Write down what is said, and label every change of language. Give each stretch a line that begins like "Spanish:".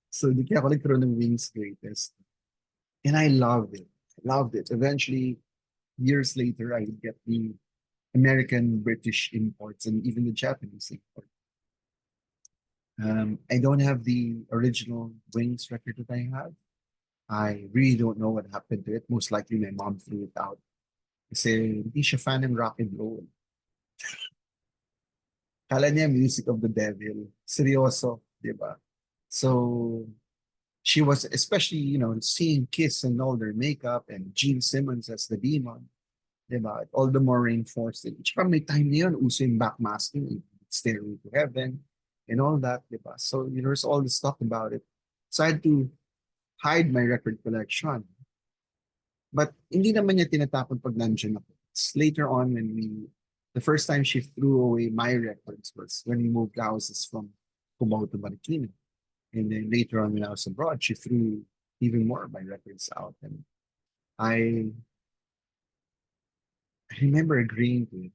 Filipino: So, di kaya ako nagkaroon ng Wings Greatest.
English: And I loved it. Loved it. Eventually, years later, I would get the American, British imports, and even the Japanese import. I don't have the original Wings record that I have. I really don't know what happened to it. Most likely my mom threw it out.
Filipino: Kasi hindi siya fan ng rock and roll. Kala niya
English: music of the devil.
Filipino: Seryoso, di ba?
English: So, she was, especially, seeing Kiss and all their makeup and Gene Simmons as the demon. Diba? All the more reinforced it.
Filipino: Tsaka may time na yun, uso yung
English: backmasking, Stairway to Heaven, and all that, diba? So, there's all this talk about it. So I had to hide my record collection. But
Filipino: hindi naman niya tinatapon pag nandiyan ako.
English: It's later on the first time she threw away my records was when we moved houses from Cubao to Marikina. And then later on when I was abroad, she threw even more of my records out. And I remember agreeing to it.